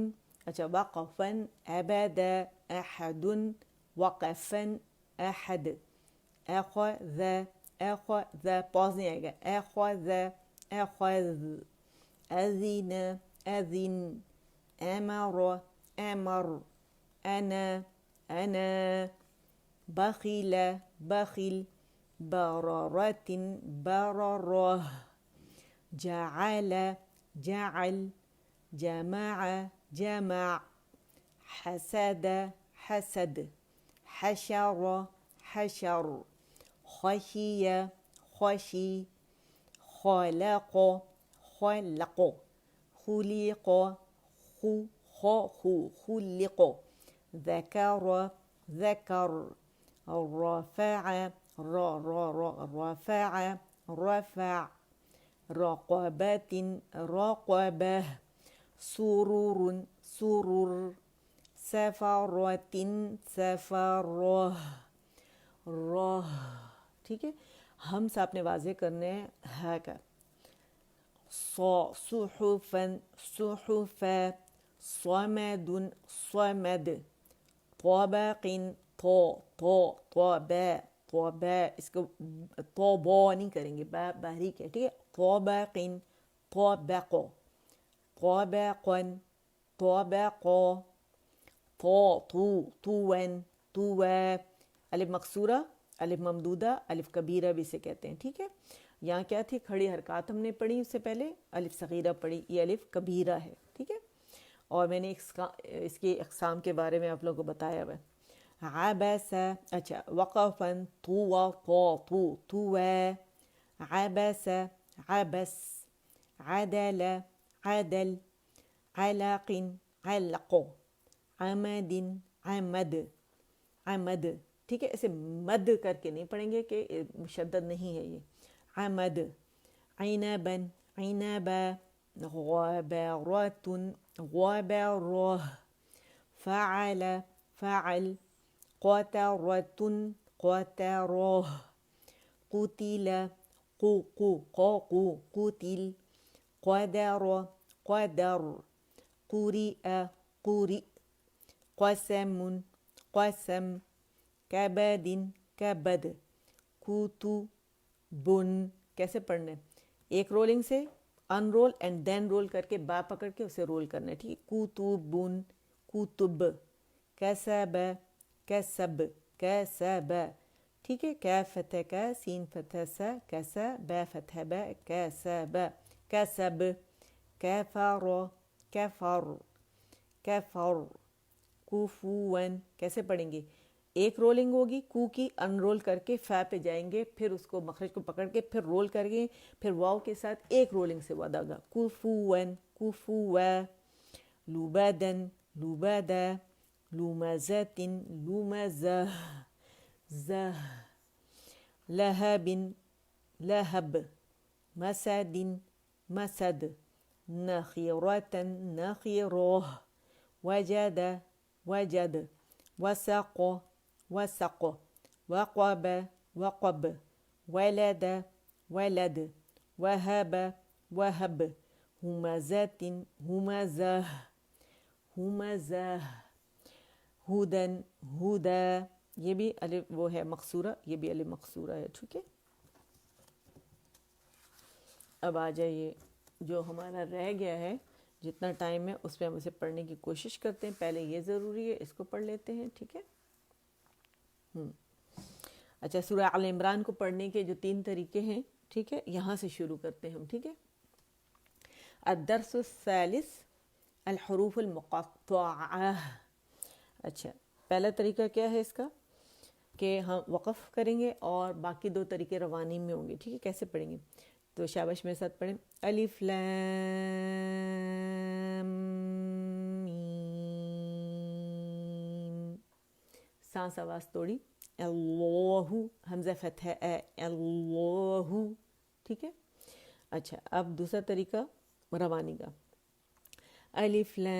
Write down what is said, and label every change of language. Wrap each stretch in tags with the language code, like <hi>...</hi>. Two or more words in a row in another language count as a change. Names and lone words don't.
<ar>اچھا وقفاً، أبد، أحدٌ، وقفاً، أحد، أخذ، أخذ,</ar> <ur>पॉज نہیں آئے گا,</ur> <ar>أخذ، أخذ، أذن، أذن, أمر، أمر، أنا، أنا، بخل, بخل، بررةٍ، بررة, جعل، جعل, جمع، جمع، حسد، حسد، حشر، حشر، خشي، خشي, خلق، خلق، خُلِق, خُلِق, ذكر, ذكر, رفع, رفع, رفع, رقبة, رقبة، سرور، سرر، سفرةٍ، سفرة,</ar> <ur>رہ، ٹھیک ہے. ہم آپ نے واضح کرنے ہے کا</ur> <ar>صحفاً، صحف، صمدٌ، صمد، طبقٍ,</ar> <ur>تب، اس کو تب نہیں کریں گے، باریک ہے، ٹھیک ہے.</ur> <ar>طبقٍ، طبق، طبقاً، طبق، طوًى، طوى,</ar> <ur>الف مقصورہ، الف ممدودہ، الف کبیرہ بھی اسے کہتے ہیں، ٹھیک ہے. یہاں کیا تھی، کھڑی حرکت ہم نے پڑھی، اس سے پہلے الف صغیرہ پڑھی، یہ الف کبیرہ ہے، ٹھیک ہے. اور میں نے اس کی اقسام کے بارے میں آپ لوگوں کو بتایا ہوا ہے.</ur> <ar>عبس، اچھا وقفاً، طوى، عبس، عبس، عدل، عدل، علقٍ، علق، عمدٍ، عمد، عمد,</ar> <ur>ٹھیک ہے. اسے مد کر کے نہیں پڑھیں گے کہ مشدد نہیں ہے یہ.</ur> <ar>عمد عنبا عنبا غبرة غبرة فعل فعل قطرة قطرة قتل قتل قدر قدر قرئ قرئ قسم قسم كبد كبد كتب</ar> <ur>کیسے پڑھنا ہے ایک رولنگ سے</ur> <en>unroll and then roll</en> <ur>کر کے با پکڑ کے اسے رول کرنا ہے ٹھیک ہے</ur> <ar>کتب کتب کسب کسب کسب</ar> <ur>ٹھیک ہے کاف فتح کا سین فتح سا کسب فتح با</ur> <ar>کسب کسب کفر کفر کفر کفوا</ar> <ur>کیسے پڑھیں گے ایک رولنگ ہوگی کو کی انرول کر کے فا پہ جائیں گے پھر اس کو مخرج کو پکڑ کے پھر رول کر گے پھر واو کے ساتھ ایک رولنگ سے ودا گا</ur> <ar>کفوا کفوا لبدن لبدا لمزة لمزة</ar> <ur>زه</ur> <ar>لهب لهب مسد مسد نخيرة نخيرة وجد وجد وسق وسق وقب وقب ولد ولد وهب وهب همزة همزة</ar> <ur>همزة ہودن ہودا یہ بھی الف وہ ہے مقصورہ یہ بھی الف مقصورہ ہے ٹھیک ہے اب آ جائیے جو ہمارا رہ گیا ہے جتنا ٹائم ہے اس میں ہم اسے پڑھنے کی کوشش کرتے ہیں پہلے یہ ضروری ہے اس کو پڑھ لیتے ہیں ٹھیک ہے اچھا سورہ آل عمران کو پڑھنے کے جو 3 طریقے ہیں ٹھیک ہے یہاں سے شروع کرتے ہیں ہم ٹھیک ہے</ur> <ar>الدرس الثالث الحروف المقطعہ</ar> <ur>اچھا پہلا طریقہ کیا ہے اس کا کہ ہم وقف کریں گے اور باقی 2 طریقے روانی میں ہوں گے ٹھیک ہے کیسے پڑھیں گے تو شاباش میرے ساتھ پڑھیں الف لام میم سانس آواز توڑی اللہ حمزہ فتح اللہ ٹھیک ہے اچھا اب دوسرا طریقہ روانی کا الف</ur>